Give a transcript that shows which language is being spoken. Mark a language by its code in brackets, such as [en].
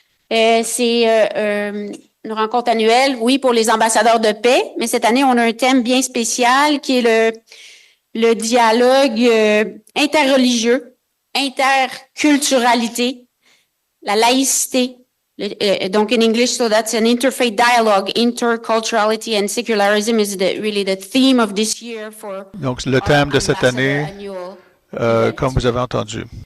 [fr] C'est une rencontre annuelle, oui, pour les ambassadeurs de paix, mais cette année, on a un thème bien spécial qui est le dialogue interreligieux, interculturalité, la laïcité. Donc, [en] in English, so that's an interfaith dialogue. Interculturality and secularism is really the theme of this year for. [fr] Donc, le thème de cette année, comme vous avez entendu.